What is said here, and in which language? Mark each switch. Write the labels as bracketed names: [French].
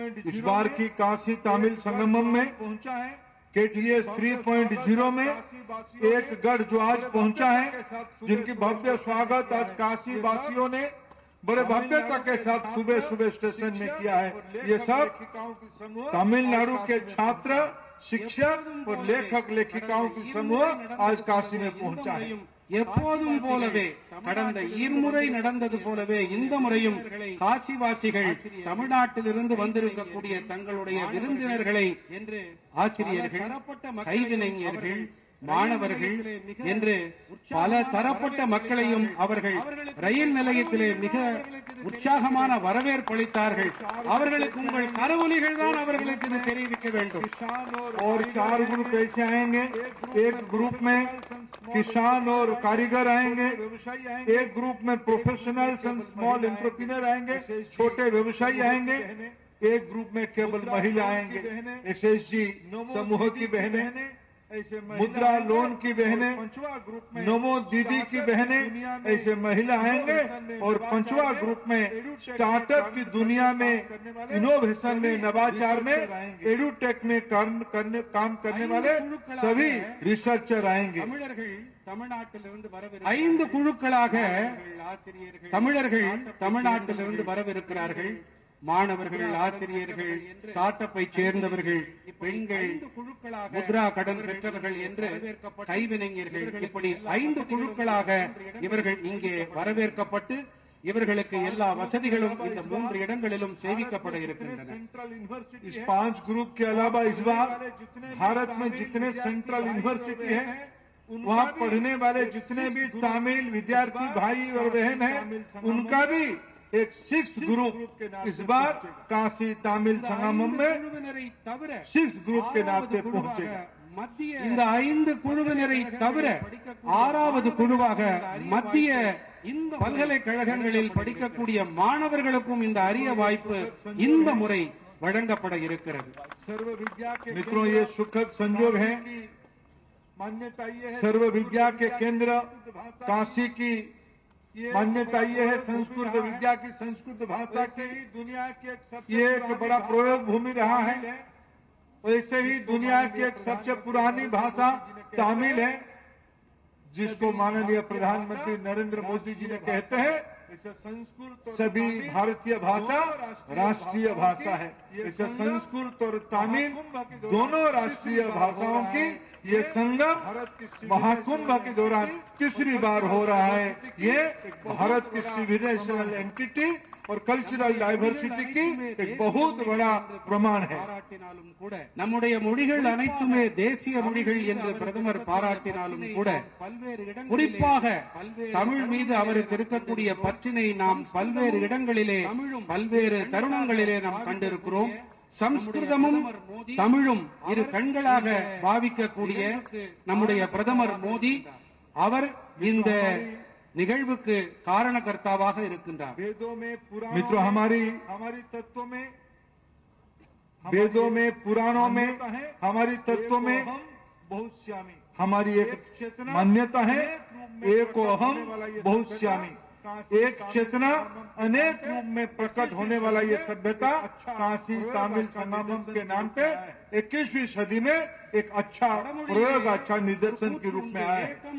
[Hindi] इस बार की काशी तमिल संगमम में KTS 3.0 में एक गढ़ जो आज पहुंचा है, जिनकी भव्य स्वागत आज काशी वासियों ने बड़े भव्यता के साथ सुबह सुबह स्टेशन में किया है। ये सब तमिलनाडु के छात्र, शिक्षक और लेखक लेखिकाओं की समूह आज काशी में पहुंचा है। [Tamil] எப்போதும் போலவே கடந்த இருமுறை நடந்தது போலவே இந்த முறையும் காசிவாசிகள் தமிழ்நாட்டிலிருந்து வந்திருக்கக்கூடிய தங்களுடைய விருந்தினர்களை என்று ஆசிரியர்கள், கைவினைஞர்கள், மாணவர்கள் என்று பல தரப்பட்ட மக்களையும் அவர்கள் ரயில் நிலையத்திலே மிக உற்சாகமான வரவேற்பு அளித்தார்கள். அவர்களுக்கு உங்கள் கரவொலிகள் தான் அவர்களுக்கு தெரிவிக்க வேண்டும். [Hindi] और 4 ग्रुप ऐसे आएंगे, एक ग्रुप में किसान और कारीगर आएंगे, एक ग्रुप में [English] professionals and small entrepreneur [Hindi] आएंगे, छोटे व्यवसायी आएंगे, एक ग्रुप में केवल महिला आएंगे, SSG समूह की बहनें, मुद्रा लोन की बहनें, नमो दीदी की बहनें, ऐसे महिला आएंगे। और 5वां ग्रुप में स्टार्टअप की दुनिया में, इनोवेशन में, नवाचार में, एडुटेक में काम करने वाले सभी रिसर्चर आएंगे। [Tamil] தமிழ்நாட்டிலிருந்து 5 குழுக்களாக தமிழர்கள் தமிழ்நாட்டிலிருந்து வரவிருக்கிறார்கள். மாணவர்கள், ஆசிரியர்கள், ஸ்டார்ட் அப்பை சேர்ந்தவர்கள், பெண்கள், முத்ரா கடன் பெற்றவர்கள் என்று கைவினைஞர்கள், இப்படி 5 குழுக்களாக இவர்கள் இங்கே வரவேற்கப்பட்டு இவர்களுக்கு எல்லா வசதிகளும் இந்த 3 இடங்களிலும் சேவிக்கப்பட இருக்கின்றன. [Hindi] इस 5 ग्रुप के अलावा इस बार भारत में जितने सेंट्रल यूनिवर्सिटी है, वहाँ पढ़ने वाले जितने भी तमिल विद्यार्थी भाई और बहन हैं, उनका भी एक 6th ग्रुप इस बार काशी तमिल संगमम में 6th ग्रुप के नाम पे पहुंचेगा। [Tamil] இந்த 5 குழுவினரை தவிர 6வது குழுவாக மத்திய பல்கலைக்கழகங்களில் படிக்கக்கூடிய மாணவர்களுக்கும் இந்த அரிய வாய்ப்பு இந்த முறை வழங்கப்பட இருக்கிறது. [Hindi] मित्रों, ये सुखद संयोग है। सर्व विद्या के केंद्र काशी की मान्यता ये है, संस्कृत विद्या की, संस्कृत भाषा की दुनिया की ये एक बड़ा प्रयोग भूमि रहा है। वैसे ही दुनिया की एक सबसे पुरानी भाषा तमिल है, जिसको माननीय प्रधानमंत्री नरेंद्र मोदी जी ने कहते हैं सभी भारतीय भाषा राष्ट्रीय भाषा है। इसे संस्कृत और तमिल दोनों राष्ट्रीय भाषाओं की ये संगम महाकुंभ के दौरान तीसरी बार हो रहा है। ये भारत की [English] civilizational entity [Hindi] और [English] cultural diversity [Hindi] की एक बहुत बड़ा प्रमाण है। [Tamil] நம்முடைய மொழிகள் அனைத்துமே தேசிய மொழிகள் என்று பிரதமர் பாராட்டினாலும் கூட குறிப்பாக தமிழ் மீது அவருக்கு இருக்கக்கூடிய பற்றினை நாம் பல்வேறு இடங்களிலே பல்வேறு தருணங்களிலே நாம் கண்டிருக்கிறோம். சம்ஸ்கிருதமும் தமிழும் இரு கண்களாக பாவிக்கக்கூடிய நம்முடைய பிரதமர் மோடி அவர் இந்த நிகழ்வுக்கு காரணகர்த்தாவாக இருக்கின்றார். [Hindi] मित्रों, हमारी तत्वों में, वेदों में, पुराणों में, हमारी तत्वों में बहुश्यामी हमारी एक मान्यता है। एक अहम बहुश्यामी, एक चेतना अनेक रूप में प्रकट होने वाला ये सभ्यता काशी तमिल संगमम के नाम पे 21वीं सदी में एक अच्छा प्रयोग, अच्छा निदर्शन के रूप में आया है।